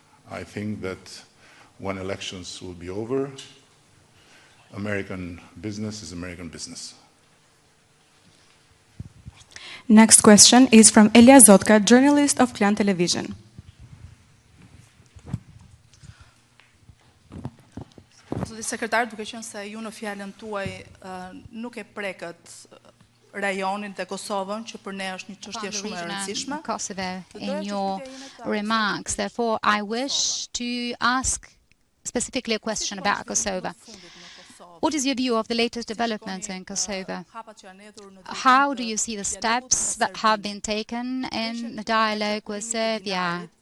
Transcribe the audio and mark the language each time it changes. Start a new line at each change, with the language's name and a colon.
English: I think that when elections will be over, American business is American business. Next question is from Elia Zotka, journalist of Klan Television.
Albanian: Zoti sekretar, duke qenë se ju në fjalën tuaj nuk e prekët rajonin dhe Kosovën, që për ne është një çështje shumë e rëndësishme.
English: Kosovo in your remarks. Therefore, I wish to ask specifically a question about Kosovo. What is your view of the latest developments in Kosovo? How do you see the steps that have been taken in the dialogue with Serbia?